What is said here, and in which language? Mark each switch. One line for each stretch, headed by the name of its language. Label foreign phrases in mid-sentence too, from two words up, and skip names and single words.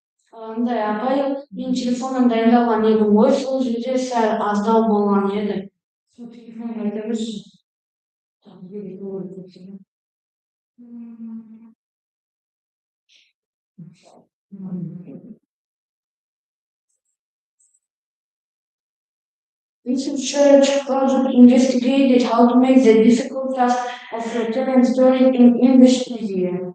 Kazakh: Андай апай, мен телефоннан дайындалған едім ғой, сол жерде сәл аздау болған еді. Сол телефонға айта берші.
English: Researchers project investigated how to make the difficult task of telling stories in English easier.